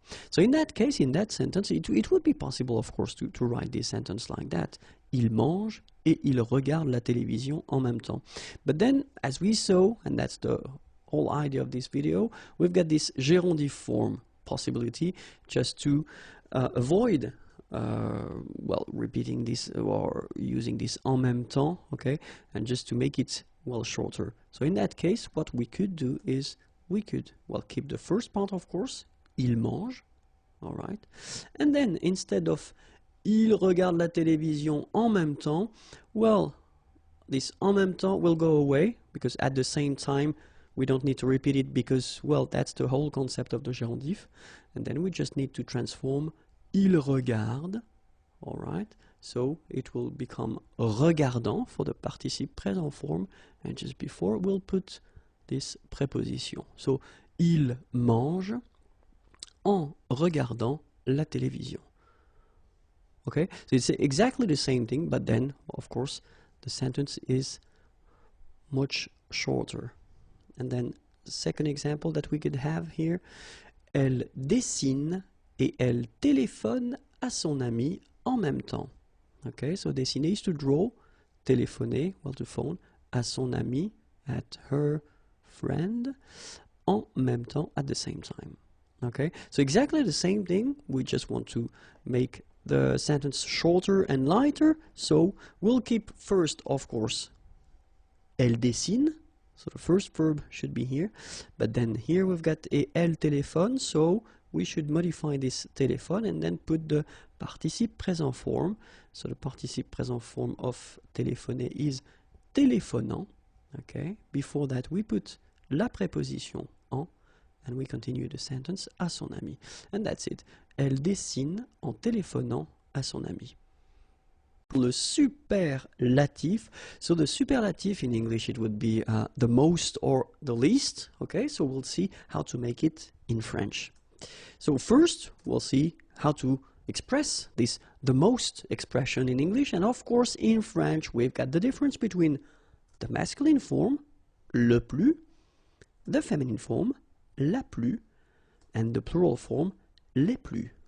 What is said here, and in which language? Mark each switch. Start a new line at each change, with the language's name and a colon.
English: So in that case, in that sentence, it would be possible, of course, to write this sentence like that.
French: Il mange et il regarde la télévision en même temps.
English: But then, as we saw, and that's the whole idea of this video, we've got this gerundive form possibility just to avoid well, repeating this or using this
French: en même temps,
English: okay, and just to make it, well, shorter. So in that case, what we could do is we could, well, keep the first part, of course,
French: il mange,
English: all right, and then instead of
French: il regarde la télévision en même temps,
English: well, this
French: en même temps
English: will go away because at the same time we don't need to repeat it because, well, that's the whole concept of the gerundive, and then we just need to transform
French: il regarde,
English: all right, so it will become regardant for the participe présent form, and just before we'll put this preposition.
French: So il mange en regardant la télévision.
English: Okay, so it's exactly the same thing, but then, of course, the sentence is much shorter. And then, second example that we could have here,
French: elle dessine et elle téléphone à son ami en même temps.
English: Okay, so dessiner is to draw, téléphoner, well, to phone,
French: à son ami,
English: at her friend,
French: en même temps,
English: at the same time. Okay, so exactly the same thing, we just want to make the sentence shorter and lighter, so we'll keep first, of course,
French: elle dessine,
English: so the first verb should be here, but then here we've got a
French: elle téléphone,
English: so we should modify this téléphone and then put the participe présent form. So the participe présent form of téléphoner is téléphonant. Okay, before that we put
French: la préposition en,
English: and we continue the sentence
French: à son ami.
English: And that's it.
French: Elle dessine en téléphonant à son ami. Le superlatif.
English: So the superlative in English it would be the most or the least. Okay, so we'll see how to make it in French. So first we'll see how to express this the most expression in English, and of course in French we've got the difference between the masculine form,
French: le plus,
English: the feminine form,
French: la plus,
English: and the plural form,
French: les plus.